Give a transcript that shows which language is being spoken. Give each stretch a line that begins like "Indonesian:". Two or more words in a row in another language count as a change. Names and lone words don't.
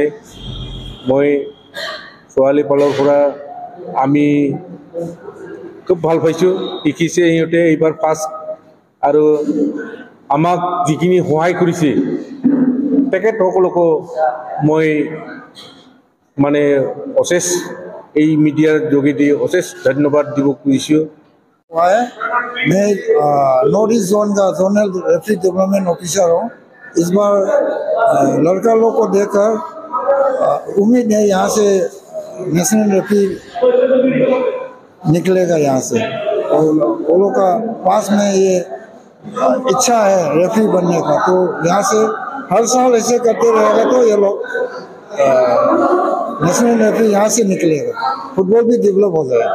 Assamese: মই ছোৱালী ফালৰ পৰা আমি খুব ভাল পাইছোঁ, শিকিছে সিহঁতে এইবাৰ ফাৰ্ষ্ট আৰু আমাক যিখিনি সহায় কৰিছে তেখেতসকলকো মই মানে অশেষ এই মিডিয়াৰ যোগেদি অশেষ ধন্যবাদ দিব খুজিছোঁ।
Hindi: मैं
English: North East zone
Hindi: का
English: zonal referee development officer
Hindi: हूँ। इस बार लड़का लोग को देखकर उम्मीद है यहाँ से
English: national referee
Hindi: निकलेगा यहाँ से, और वो लोग का पास में ये इच्छा है रेफरी बनने का, तो यहाँ से हर साल ऐसे करते रहेगा तो ये लोग
English: national referee
Hindi: यहाँ से निकलेगा, फुटबॉल भी डेवलप हो जाएगा।